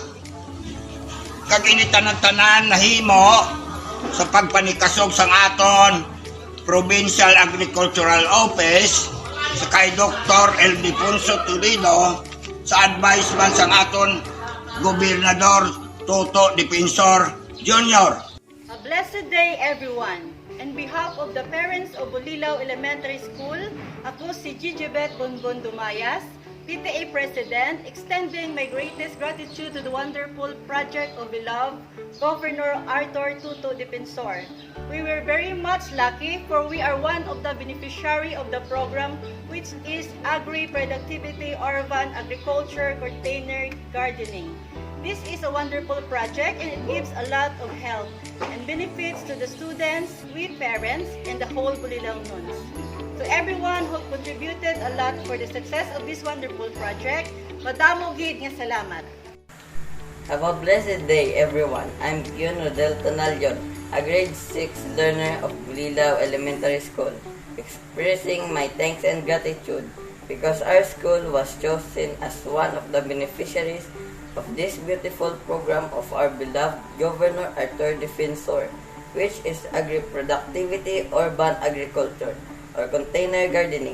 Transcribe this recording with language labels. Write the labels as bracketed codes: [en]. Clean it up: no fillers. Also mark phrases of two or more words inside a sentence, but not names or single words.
[hil] Kag ini tanan-tanan nahimo sa pagpanikasog sang aton Provincial Agricultural Office sa kay Dr. Eldefonso Toledo sa advice man sang aton Gobernador Toto Defensor Jr. [en] A blessed day, everyone. On behalf of the parents of Bolilao Elementary School, [hil] ako si [en] Gigibet Bonbon Dumangas, PTA President, extending my greatest gratitude to the wonderful project of beloved Governor Arthur Tuto Defensor. We were very much lucky for we are one of the beneficiary of the program, which is Agri-Productivity Urban Agriculture Container Gardening. This is a wonderful project and it gives a lot of help and benefits to the students, we parents, and the whole Bolilao Nuns. To everyone who contributed a lot for the success of this wonderful project, [hil] madamo gid nga salamat. [en] Have a blessed day, everyone. I'm Kion Rodel Tonalyon, a grade 6 learner of Bolilao Elementary School, expressing my thanks and gratitude because our school was chosen as one of the beneficiaries of this beautiful program of our beloved Governor Arthur Defensor, which is Agri-Productivity Urban Agriculture or Container Gardening.